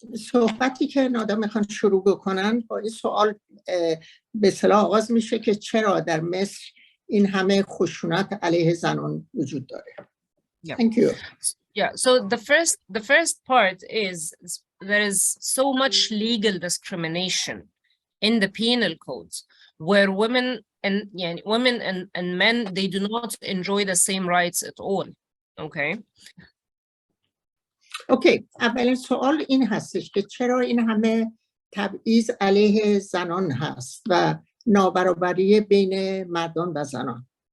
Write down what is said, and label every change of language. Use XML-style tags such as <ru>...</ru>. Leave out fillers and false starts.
<fa>صحبتی که نادا میخوان شروع بکنن با این سوال به اصطلاح آغاز میشه که چرا در مصر این همه خشونت علیه زنان وجود داره.</fa> <en>Thank you. Yeah, so the first part is there is so much legal discrimination in the penal codes where women and men, they do not enjoy the same rights at all. Okay. Okay.</en> <fa>اولین سوال این هستش که چرا این همه تبعیض علیه زنان هست و نابرابری بین مردان و زنان.</fa>